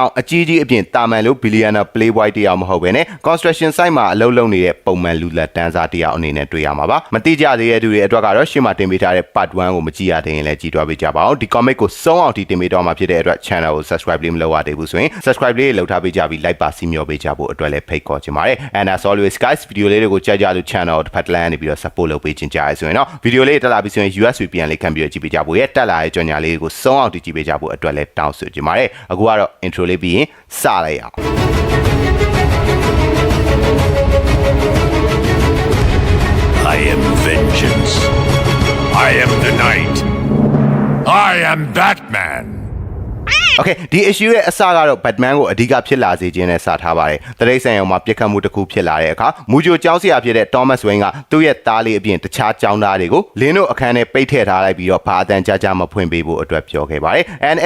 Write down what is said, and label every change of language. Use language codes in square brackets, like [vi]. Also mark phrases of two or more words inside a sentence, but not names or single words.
[my] င့်အကြီးကြီးအပြင်တာမန်လို့ [en] Billionaire Playboy [my] တယောက်မဟုတ်ဘဲနဲ့ [en] Construction Site [my] မှာအလုပ်လုပ်နေတဲ့ပုံမှန်လူလက်တန်းစားတယောက်အနေနဲ့တွေ့ရမှာပါမတိကျသေး တဲ့သူတွေအတွက်ကတော့ရှေ့မှာတင်ပေးထားတဲ့ Part 1ကိုမကြည့်ရသေးရင်လည်းကြည့်တွားပေးကြပါအောင်ဒီ comic ကိုစုံအောင်ထိတင်ပေးတော့မှာဖြစ်တဲ့အတွက် channel ကို subscribe လေးမလုပ်ရသေးဘူးဆိုရင် subscribe လေးလုပ်ထားပေးကြပြီး like ပါစီမျှော်ပေးကြဖို့အတွက်လည်းဖိတ်ခေါ်ချင်ပါတယ် [en] and as always guys [my] ဗီဒီယိုလေးတွေကိုကြိုက်ကြလို့ channel ကိုတစ်ဖက်တစ်လမ်းနေပြီးတော့ support လုပ်ပေးခြင်းကြရဆိုရင်တော့ဗီဒီယိုလေးတက်လာပြီးဆိုရင် US VPN လေးခံပြီးတော့ကြည့်ပေးကြဖို့ရဲ့တက်လာတဲ့ကြော်ညာလေးတွေကိုစုံအောင်ကြည့်ပေးကြဖို့အတွက်လည်းတောင်းဆိုချင်ပါတယ်အခုကတော့ intro လေးပြီးရင်စလိုက်အောင် [en] I am vengeance. I am the night. I am Batman. [my] Okay ဒီ issue ရဲ့အစကတော့ Batman ကိုအဓိကဖြစ်လာစေခြင်းနဲ့စထားပါတယ်။တရိတ်ဆိုင်အောင်မှာပြစ်ခတ်မှုတစ်ခုဖြစ်လာတဲ့အခါမူဂျိုကျောင်းဆရာဖြစ်တဲ့ Thomas Wayne ကသူ့ရဲ့သားလေးအပြင်တခြားကျောင်းသားတွေကိုလင်းတို့အခန်းထဲပိတ်ထည့်ထားလိုက်ပြီးတော့ဘာအတန်ကြာကြာမဖွင့်ပေးဖို့အတွက်ပြောခဲ့ပါတယ်။ and အဲ့